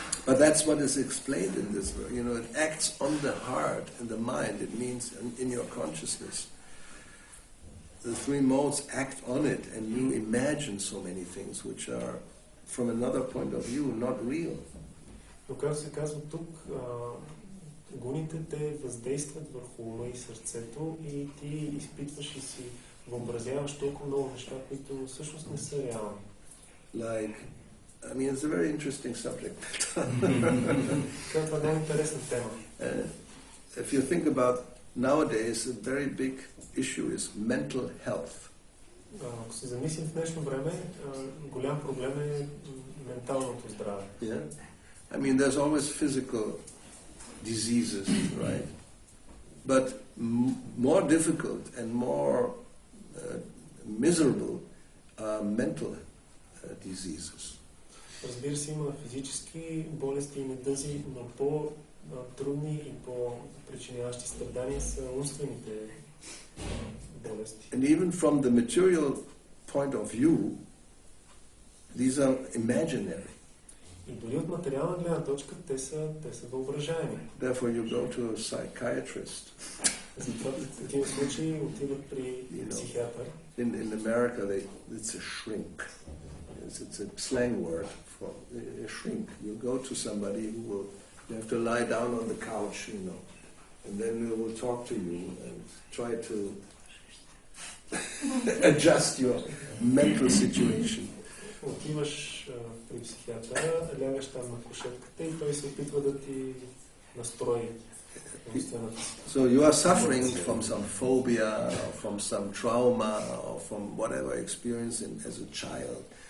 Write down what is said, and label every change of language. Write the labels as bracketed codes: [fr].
[en] But that's what is explained in this work. It acts on the heart and the mind. It means in your consciousness. The three modes act on it, and you imagine so many things which are, from another point of view, not real. [bg] Но както се казва тук, гуните те въздействат върху ума и сърцето и ти изпитваш и си въобразяваш толкова много неща, които всъщност не са реални. [en] It's a very interesting subject. [bg] Това е много интересна тема. [en] If you think about nowadays, a very big issue is mental health. [bg] Ако се замислим в днешно време, голям проблем е менталното здраве. [en] Yeah? There's always physical diseases, right? But more difficult and more miserable are mental diseases. [bg] Разбира се, има физически болести и недъзи, но по-трудни и по-причиняващи страдания са умствените болести. [en] And even from the material point of view, these are imaginary. [bg] И дори от материална гледна точка, те са въображаеми. [en] Therefore you go to a psychiatrist. [bg] Затова в такива случаи отиват при психиатър. [en] In America, it's a shrink. It's a slang word for a shrink. You go to somebody you have to lie down on the couch, and then they will talk to you and try to adjust your mental situation. [bg] Отиваш при психиатъра, лягаш там на кушетката и той се опитва да ти настрои. [en] So you are suffering from some phobia or from some trauma or from whatever experience as a child.